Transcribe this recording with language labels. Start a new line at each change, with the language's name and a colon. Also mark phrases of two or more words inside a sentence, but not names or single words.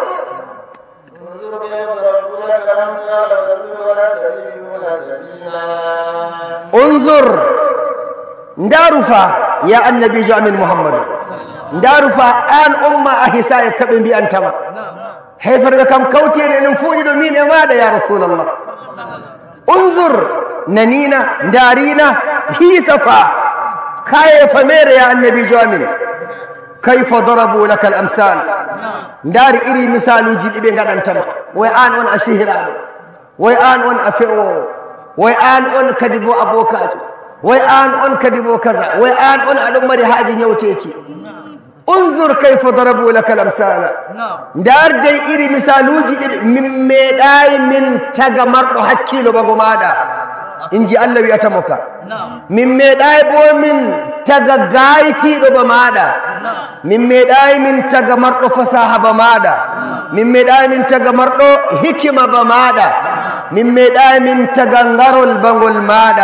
Fula: unzur ndaru fa ya annabijo amin muhammadu ndaru fa an umma a hisa e kaɓe mbiyantama heferɓe kam kawteni enen fuuɗi ɗo min e maɗa
Arabic: يا رسول الله
Fula: unzur nanina ndarina hiisa fa kaye famere ya annabijo amin
Arabic: كيف ضربوا لك الأمثال
Fula: ndaari iri misaluji ɗi ɓe gaɗantama way an on a sihiraɗo way an on a fe'owo way an on kadi bo abokajo way an on kadi bo kaza way an on aɗon mari haaji ñawteki
Arabic: انظر كيف ضربوا لك الأمثال
Fula: ndar dey iri misaluji ɗi min meeɗayi min taga marɗo hakkilo bago maɗa inji Allah wiyatamo ka min meeɗayi bo min taga gaytiɗo ba maɗa min meeɗayi min taga marɗo fasaha ba maɗa min meeɗayi min taga marɗo hikima ba maɗa min meeɗayi min taga ngarol bangol maɗa